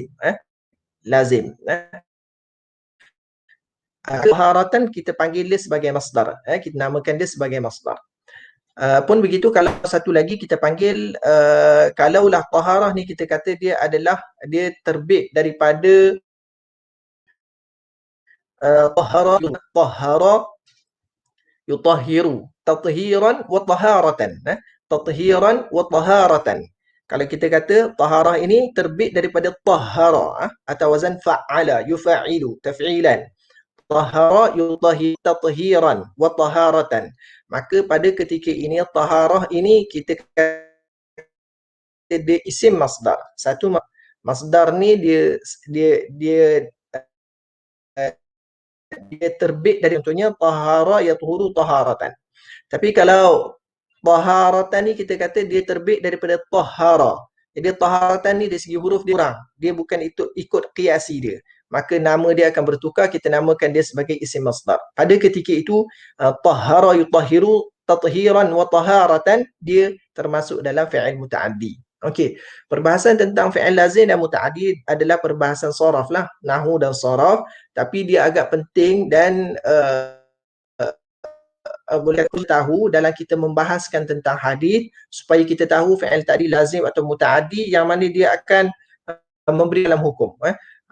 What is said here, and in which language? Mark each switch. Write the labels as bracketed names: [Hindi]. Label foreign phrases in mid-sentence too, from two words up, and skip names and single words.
[Malay] Lazim. Taharatan kita panggil dia sebagai masdar. Kita namakan dia sebagai masdar. Pun begitu kalau satu lagi kita panggil, kalaulah taharah ni kita kata dia adalah, dia terbit daripada [Arabic] طهّر يطهّر تطهيرا وطهارة. تطهيرا وطهارة. [Malay] Kalau kita kata taharah ini terbit daripada tahara atau wazan [Arabic] فعّل يفعّل تفعيلا. طهّر يطهّر تطهيرا وطهارة. [Malay] Maka pada ketika ini taharah ini kita kata dia isim masdar. Satu masdar ni dia terbit dari, contohnya [Arabic] طهر يطهر طهارة. [Malay] Tapi kalau taharatan ni kita kata dia terbit daripada tahara. Jadi taharatan ni dari segi huruf dia kurang. Dia bukan ikut qiasi dia. Maka nama dia akan bertukar, kita namakan dia sebagai isim masdar. Pada ketika itu [Arabic] طهّر يطهّر تطهيرا وطهارة, [Malay] dia termasuk dalam fi'il muta'addi. Okey, perbahasan tentang fi'il lazim dan muta'addi adalah perbahasan saraf lah, nahwu dan saraf, tapi dia agak penting dan boleh kita tahu dalam kita membahaskan tentang hadis, supaya kita tahu fi'il tadi lazim atau muta'addi yang mana dia akan memberi dalam hukum.